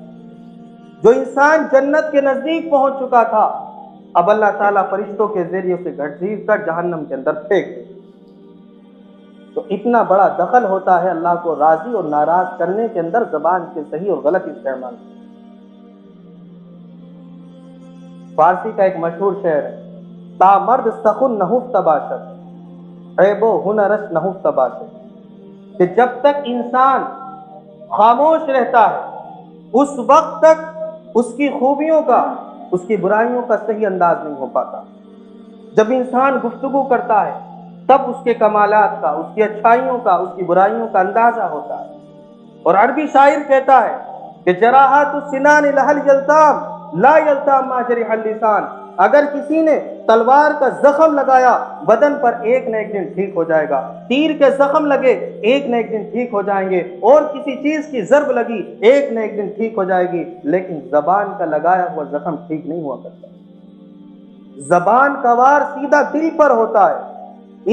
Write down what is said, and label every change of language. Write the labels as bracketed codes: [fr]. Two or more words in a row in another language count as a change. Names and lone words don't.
[ur] جو انسان جنت کے نزدیک پہنچ چکا تھا، اب اللہ تعالیٰ فرشتوں کے ذریعے اسے گھسیٹ کر جہنم کے اندر پھینک دے۔ تو اتنا بڑا دخل ہوتا ہے اللہ کو راضی اور ناراض کرنے کے اندر زبان کے صحیح اور غلط استعمال۔ فارسی کا ایک مشہور شعر ہے، [fa] تا مرد سخن نہفت باشد عیب و ہنرش نہفت باشد، [ur] کہ جب تک انسان خاموش رہتا ہے اس وقت تک اس کی خوبیوں کا، اس کی برائیوں کا صحیح انداز نہیں ہو پاتا۔ جب انسان گفتگو کرتا ہے تب اس کے کمالات کا، اس کی اچھائیوں کا، اس کی برائیوں کا اندازہ ہوتا ہے۔ اور عربی شاعر کہتا ہے کہ [ar] جراحات السنان لہل یلتام لا یلتام ما جرح اللسان، [ur] اگر کسی نے تلوار کا زخم لگایا بدن پر ایک نہ ایک دن ٹھیک ہو جائے گا، تیر کے زخم لگے ایک نہ ایک دن ٹھیک ہو جائیں گے، اور کسی چیز کی ضرب لگی ایک نہ ایک دن ٹھیک ہو جائے گی، لیکن زبان کا لگایا ہوا زخم ٹھیک نہیں ہوا کرتا۔ زبان کا وار سیدھا دل پر ہوتا ہے۔